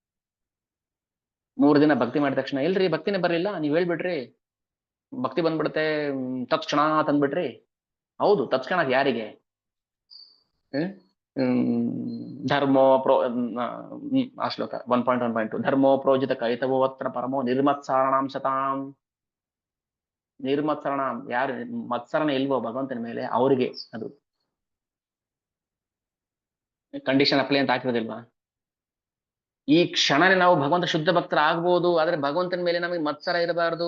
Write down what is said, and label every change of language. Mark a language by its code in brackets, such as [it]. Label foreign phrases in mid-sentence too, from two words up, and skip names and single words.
[kn] 3 ದಿನ ಭಕ್ತಿ ಮಾಡಿದ ತಕ್ಷಣ ಇಲ್ರಿ ಭಕ್ತಿನೇ ಬರ್ಲಿಲ್ಲ, ನೀವ್ ಹೇಳ್ಬಿಟ್ರಿ ಭಕ್ತಿ ಬಂದ್ಬಿಡುತ್ತೆ ತತ್ಕ್ಷಣ ತಂದ್ಬಿಟ್ರಿ. ಹೌದು, ತತ್ಕ್ಷಣ ಯಾರಿಗೆ? ಧರ್ಮೋ ಆ ಶ್ಲೋಕ 1.1.2 [sa] ಧರ್ಮೋ ಪ್ರೋಜಿತ ಕೈತವೋ ಅತ್ರ ಪರಮೋ ನಿರ್ಮತ್ಸರಣಾಂ ಸತಾಂ. [kn] ನಿರ್ಮತ್ಸರಣಾಂ, ಯಾರು ಮತ್ಸರಣ ಇಲ್ವೋ ಭಗವಂತನ ಮೇಲೆ ಅವರಿಗೆ ಅದು [en] condition apply [kn] ಅಂತ ಹಾಕಿರೋದಿಲ್ವಾ? ಈ ಕ್ಷಣನೇ ನಾವು ಭಗವಂತ ಶುದ್ಧ ಭಕ್ತರ ಆಗ್ಬೋದು, ಆದ್ರೆ ಭಗವಂತನ ಮೇಲೆ ನಮಗೆ ಮತ್ಸರ ಇರಬಾರ್ದು.